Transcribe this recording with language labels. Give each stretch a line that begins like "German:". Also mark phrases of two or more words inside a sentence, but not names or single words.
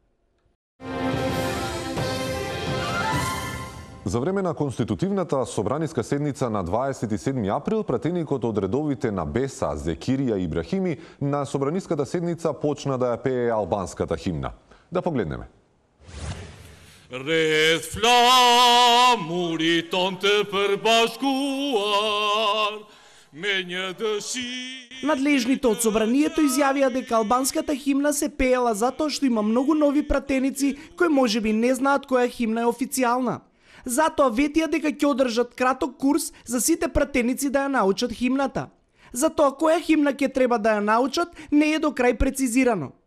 Macedonian: За време на конститутивната собраниска седница на 27 април, пратеникот од редовите на Беса, Зекирија и Ибрахими на собраниската седница почна да ја пее албанската химна. Да погледнеме.
Albanian: Rreth flamurit tonë të përbashkuar me një dëshirë.
Macedonian: Надлежните од собранието изјавија дека албанската химна се пеела затоа што има многу нови пратеници кои можеби не знаат која химна е официјална. Затоа ветија дека ќе одржат краток курс за сите пратеници да ја научат химната. Затоа која химна ќе треба да ја научат не е до крај прецизирано.